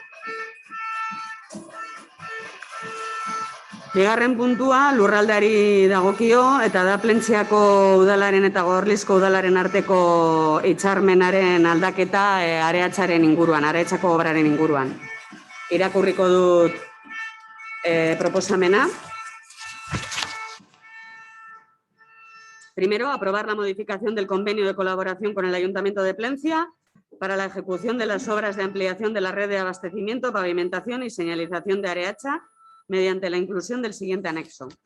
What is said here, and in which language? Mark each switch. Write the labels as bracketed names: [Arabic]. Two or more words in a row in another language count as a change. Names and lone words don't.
[Basque] Bigarren puntua lurraldeari dagokio eta da Plentziako udalaren eta Gorlizko udalaren arteko hitzarmenaren aldaketa areatzaren inguruan, areatzako obraren inguruan. Irakurriko dut proposamena. [Spanish] Primero, aprobar la modificación del convenio de colaboración con el Ayuntamiento de Plencia para la ejecución de las obras de ampliación de la red de abastecimiento, pavimentación y señalización de Areacha mediante la inclusión del siguiente anexo.